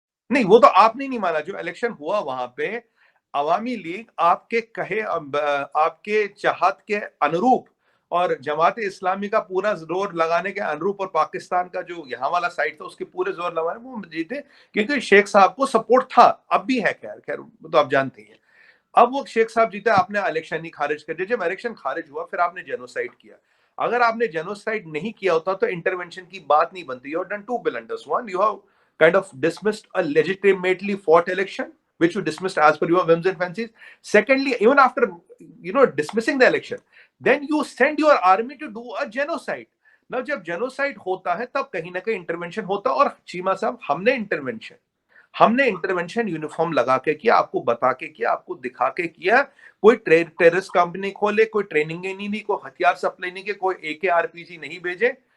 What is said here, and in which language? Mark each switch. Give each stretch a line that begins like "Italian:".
Hindi: नहीं, वो तो आपने नहीं माना। जो इलेक्शन हुआ वहां पे, अवामी लीग आपके कहे, आपके चाहत के अनुरूप और जमात इस्लामी का पूरा जोर लगाने के अनुरूप, और पाकिस्तान का जो यहाँ वाला साइड था उसके पूरे जोर लगाने, वो जीते क्योंकि शेख साहब को सपोर्ट था, अब भी है, खैर खैर तो आप जानते ही हैं। अब वो शेख साहब जीते, आपने इलेक्शन ही खारिज कर दिया। जब इलेक्शन खारिज हुआ, फिर आपने जेनोसाइड किया। अगर आपने जेनोसाइड नहीं किया होता तो इंटरवेंशन की बात नहीं बनती।
English: You have done two blunders. One, you have kind of dismissed a legitimately fought election, which you dismissed as per your whims and fancies. Secondly, even after dismissing the election, then you send your army to do a genocide.
Hindi: Now जब genocide होता है तब कहीं ना कहीं intervention होता है। और चीमा साहब, हमने इंटरवेंशन यूनिफॉर्म लगा के किया, आपको बता के किया, आपको दिखा के किया। कोई टेररिस्ट कंपनी खोले, कोई ट्रेनिंग नहीं दी, कोई हथियार सप्लाई नहीं किए, कोई AK-RPG नहीं भेजे।